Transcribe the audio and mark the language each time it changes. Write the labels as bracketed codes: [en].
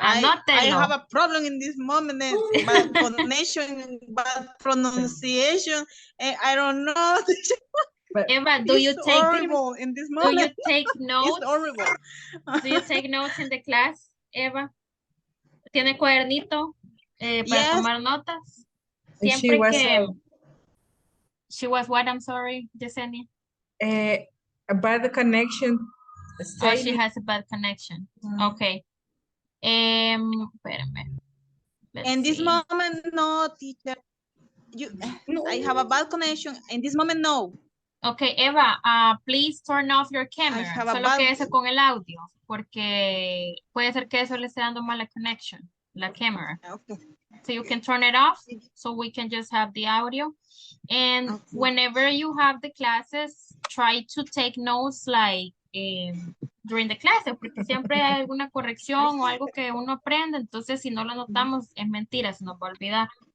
[en] I have a problem in this moment. Bad connection, bad pronunciation. I don't know. Eva, do you take horrible in this moment? Do you take notes? It's horrible. Do you take notes in the class, Eva? [es] ¿Tiene cuadernito para tomar notas? Siempre que [en] she was what? I'm sorry, Yesenia. A bad connection. Oh, she has a bad connection. [es] Okay. Espérame. [en] In this moment, no, teacher. I have a bad connection. In this moment, no. Okay, Eva, please turn off your camera. [es] Solo quédese con el audio, porque puede ser que eso le esté dando mala connection, la camera. [en] Okay. So you can turn it off, so we can just have the audio. And whenever you have the classes, [es] try to take notes like during the classes, porque siempre hay alguna corrección o algo que uno aprende, entonces si no lo notamos es mentira, se nos va a olvidar.